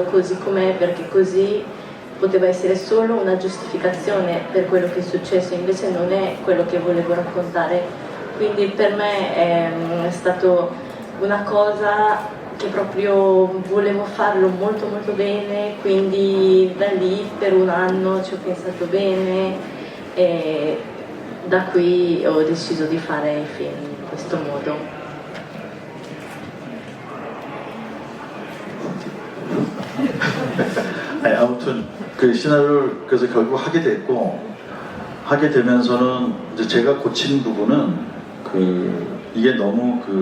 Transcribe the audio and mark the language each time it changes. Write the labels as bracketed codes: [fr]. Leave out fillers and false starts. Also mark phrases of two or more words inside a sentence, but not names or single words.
[it] così com'è, perché così poteva essere solo una giustificazione per quello che è successo, invece non è quello che volevo raccontare, quindi per me è stato una cosa che proprio volevo farlo molto molto bene, quindi da lì per un anno ci ho pensato bene e da qui ho deciso di fare il film in questo modo. [ko] 아니, 아무튼 그 시나리오를 그래서 결국 하게 됐고 하게 되면서는 이제 제가 고친 부분은 이게 너무